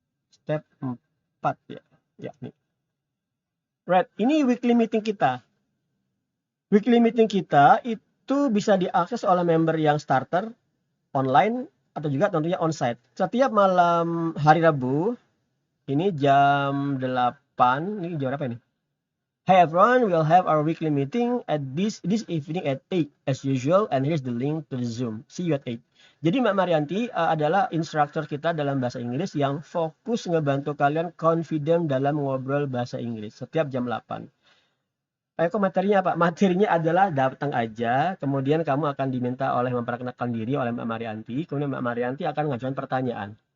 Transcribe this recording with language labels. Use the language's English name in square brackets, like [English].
[Indonesian] Step 4 ya. Ya, nih. Right, ini weekly meeting kita. Weekly meeting kita itu bisa diakses oleh member yang starter, online, atau juga tentunya onsite. Setiap malam hari Rabu, ini jam 8, ini jam berapa ini? [English] Hey everyone, we'll have our weekly meeting at this evening at 8 as usual, and here's the link to the Zoom. See you at 8. [Indonesian] Jadi Mbak Marianti adalah instruktur kita dalam bahasa Inggris yang fokus ngebantu kalian confident dalam ngobrol bahasa Inggris setiap jam 8. Kok materinya apa? Materinya adalah datang aja, kemudian kamu akan diminta oleh memperkenalkan diri oleh Mbak Marianti, kemudian Mbak Marianti akan mengajukan pertanyaan.